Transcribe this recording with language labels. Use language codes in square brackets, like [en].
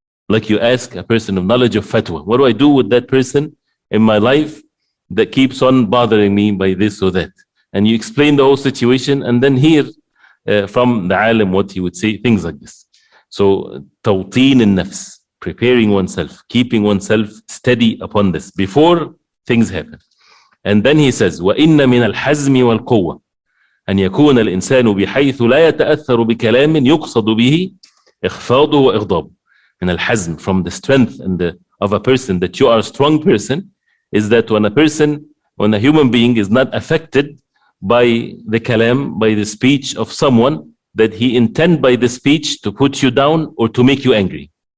[en] Like you ask a person of knowledge of fatwa, what do I do with that person in my life that keeps on bothering me by this or that? And you explain the whole situation and then hear from the alim what he would say, things like this. So, tawteen al-nafs, preparing oneself, keeping oneself steady upon this before things happen. And then he says, [ar] وَإِنَّ مِنَ الْحَزْمِ وَالْقُوَّةِ أن يكون الإنسان بحيث لا يتأثر بكلام يقصد به إخفاضه وإغضابه. [en] And al-hazm, from the strength of a person, that you are a strong person, is that when a human being is not affected by the kalam, by the speech of someone, that he intend by the speech to put you down or to make you angry.